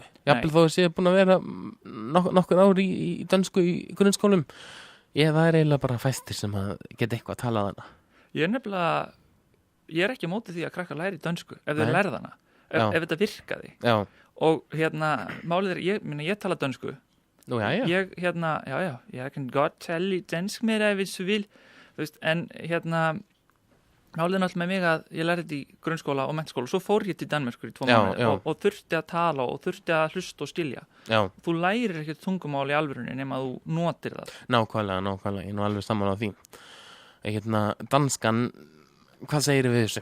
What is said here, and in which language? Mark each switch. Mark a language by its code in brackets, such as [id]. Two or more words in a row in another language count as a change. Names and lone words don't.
[is] Jafnvel þó að séu búin að vera nokkur ár í dönsku í grunnskólum. Það er eiginlega bara fæstir sem að geta eitthvað að tala þarna. Ég er ekki á móti því að krakkar læri dönsku ef þeir lærið hana, ef þetta virkaði. Já. Og málið er, ég tala dönsku. Nú, já. [da] Jeg kan godt tale dansk með það hvis du vil. [is] Þú veist, en málið er náttúrulega með mig að ég lærið í grunnskóla og menntaskóla. Svo fór ég til Danmerkur í 2 mánuði og þurfti að tala og þurfti að hlusta og skilja. Já. Þú lærir ekki tungumál í alvörunni nema að þú notir það. Nákvæmlega. Ég er nú alveg sammála á því. Danskan, hvað segir við þessu?